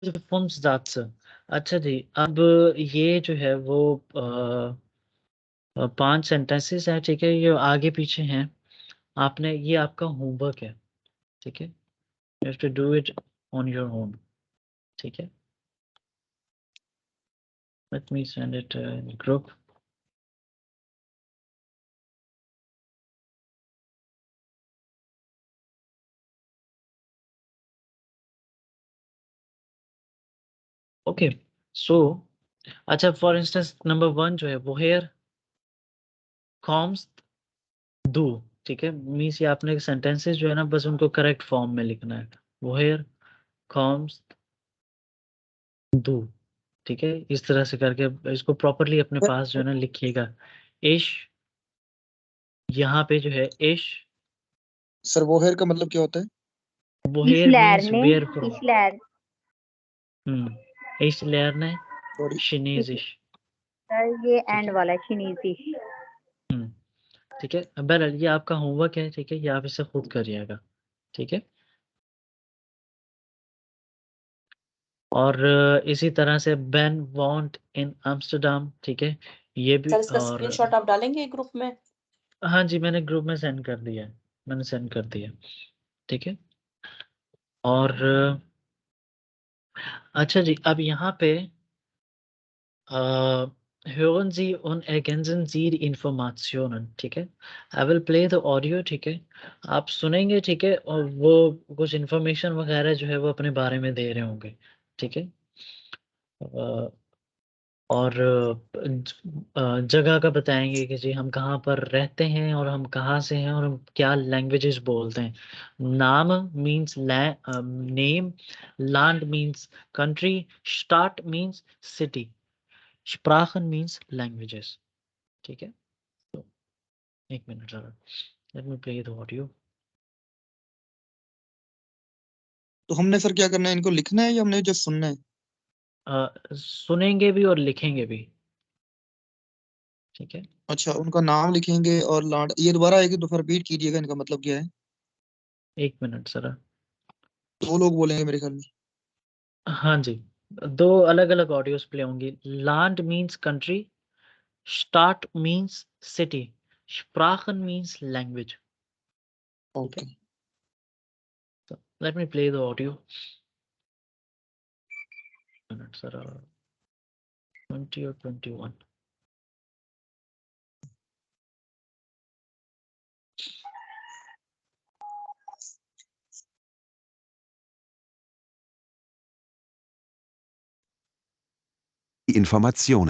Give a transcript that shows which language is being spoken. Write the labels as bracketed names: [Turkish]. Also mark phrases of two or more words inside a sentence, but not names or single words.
[German] Fünfsatze। [Hindi] अच्छा जी, अब ये जो है वो 5 सेंटेंसेस हैं, ठीक है? ये आगे-पीछे हैं। आपने ये आपका होमवर्क है, ठीक है? [English] You have to do it on your own, [Hindi] ठीक है? [English] Let me send it in group. Okay, so अच्छा for instance number 1 [Hindi] जो है [German] woher kommst du, [Hindi] ठीक है? मीन्स ये आपने सेंटेंसेस जो है ना बस उनको करेक्ट फॉर्म में लिखना है। [German] woher kommst du, [Hindi] ठीक है? इस तरह से करके इसको प्रॉपर्ली अपने पास जो है ना लिखिएगा। ich, यहाँ पे जो है ich, सर वो हेयर का मतलब क्या होता है? [English] woher means where from. [German] Ich lerne. Ich lerne सॉरी, Chinesisch. [Hindi] सर ये ठीक एंड है? वाला चिनीसी। ठीक है? बहरहाल ये आपका होमवर्क है, ठीक है? ये आप इसे खुद करिएगा, ठीक है? और इसी तरह से [German] Ben wohnt in Amsterdam, [Hindi] ठीक है? ये भी सर इसका और स्क्रीनशॉट आप डालेंगे ग्रुप में? हाँ जी, मैंने ग्रुप में सेंड कर दिया है। मैंने सेंड कर दिया, ठीक है? और अच्छा जी, अब यहाँ पे [German] hören Sie und ergänzen Sie die Informationen, [Hindi] ठीक है? [English] I will play the audio, [Hindi] ठीक है? आप सुनेंगे, ठीक है? और वो कुछ इन्फॉर्मेशन वगैरह जो है वो अपने बारे में दे रहे होंगे, ठीक है? और जगह का बताएँगे कि जी हम कहाँ पर रहते हैं और हम कहाँ से हैं और हम क्या लैंग्वेजेस बोलते हैं। [English] Name means name, Land means country, Stadt means city, Sprachen means languages, [Hindi] ठीक है? तो 1 मिनट ज़रा, [English] let me play the audio. [Hindi] तो हमने सर क्या करना है, इनको लिखना है या हमने जस्ट सुनना है? सुनेंगे भी और लिखेंगे भी, ठीक है? अच्छा, उनका नाम लिखेंगे और लाड, ये दोबारा एक दफा रिपीट कीजिएगा, इनका मतलब क्या है? 1 मिनट ज़रा। 2 लोग बोलेंगे मेरे ख्याल में। हाँ जी, 2 अलग-अलग ऑडियोज़ प्ले होंगी। [English] Land means country, Stadt means city, Sprachen means language, [Hindi] ठीक है? ओके, [English] So let me play the audio. [Hindi] मिनट ज़रा, 20 or 21. [German] Die Informationen.